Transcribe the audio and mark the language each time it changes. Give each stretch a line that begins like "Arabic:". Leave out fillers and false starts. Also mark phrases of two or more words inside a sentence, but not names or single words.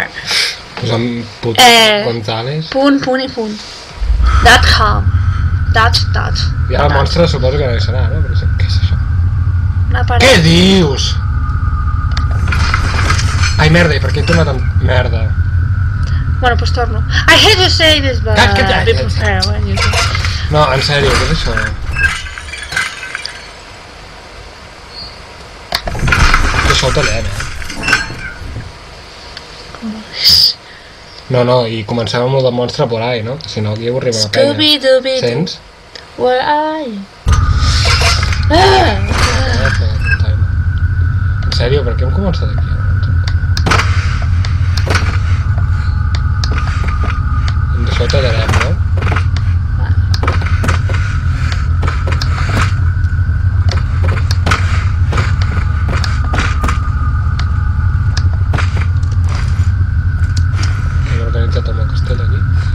Catalan: Pues amb puto González. Punt i punt. .com. Dot. I ara el monstre suposo que no hi serà, no? Però què és això? Una paret. Què dius? Ai, merda, i per què he tornat amb... Merda.
Spanish: Bueno, pues torno.
English: I hate to say this, but... be prepared when you do.
Catalan: No, en sèrio, què és això? Això ho tallem, No, i comencem amb el del monstre
Spanish: por ahí,
Catalan: no? Si no, aquí ho arriba la penya. Scooby-Dooby-Doo. Sents?
English: Where are you?
Catalan: En sèrio, per què hem començat aquí? Això ho tallarem, no? Hem organitzat amb el castell aquí.